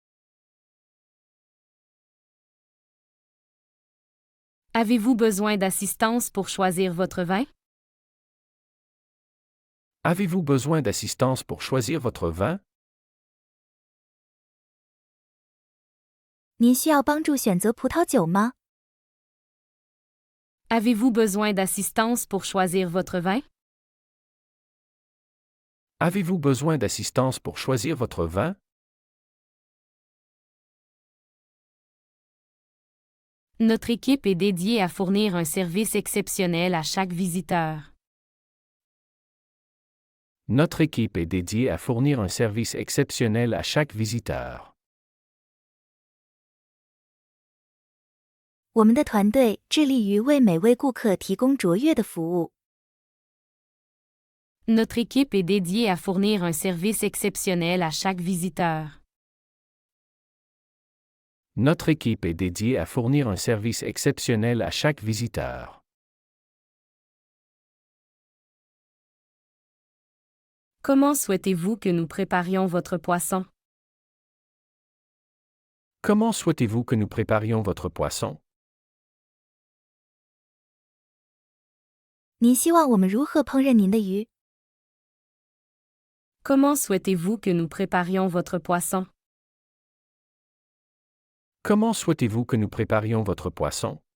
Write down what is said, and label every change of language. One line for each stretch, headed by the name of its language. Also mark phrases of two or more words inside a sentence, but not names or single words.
French: Avez-vous besoin d'assistance pour choisir votre vin? Avez-vous besoin d'assistance pour choisir votre vin?
Chinese: 您需要帮助选择葡萄酒吗？
French: Avez-vous besoin d'assistance pour choisir votre vin? Avez-vous besoin d'assistance pour choisir votre vin? Notre équipe est dédiée à fournir un service exceptionnel à chaque visiteur. Notre équipe est dédiée à fournir un service exceptionnel à chaque visiteur.
Chinese: 我们的团队致力于为每位顾客提供卓越的服务。
French: Notre équipe est dédiée à fournir un service exceptionnel à chaque visiteur. Notre équipe est dédiée à fournir un service exceptionnel à chaque visiteur. Comment souhaitez-vous que nous préparions votre poisson? Comment souhaitez-vous que nous préparions votre poisson?
Chinese: 您希望我们如何烹饪您的鱼？
French: Comment souhaitez-vous que nous préparions votre poisson? Comment souhaitez-vous que nous préparions votre poisson?